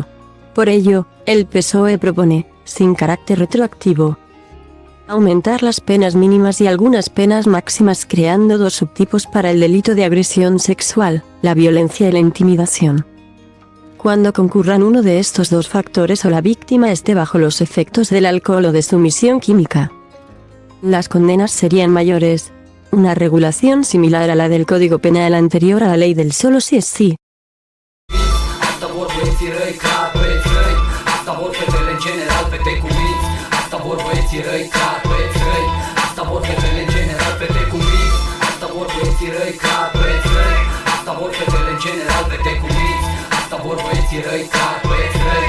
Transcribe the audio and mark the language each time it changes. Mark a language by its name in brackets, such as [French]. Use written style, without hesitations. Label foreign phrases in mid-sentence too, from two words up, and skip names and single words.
[Spanish] Por ello, el PSOE propone, sin carácter retroactivo, aumentar las penas mínimas y algunas penas máximas creando dos subtipos para el delito de agresión sexual, la violencia y la intimidación. Cuando concurran uno de estos dos factores o la víctima esté bajo los efectos del alcohol o de sumisión química, las condenas serían mayores, una regulación similar a la del Código Penal anterior a la ley del solo sí es sí. [Romanian] Asta vor băieții răi, clar băieți răi. Asta vor fetele în general, fete cu minți. Asta vor băieții răi, clar băieți răi. Asta vor fetele în general, fete cu minți. Asta vor băieții răi, clar băieți răi. Asta vor fetele în general, fete cu minți. Asta vor băieții răi, clar băieți răi.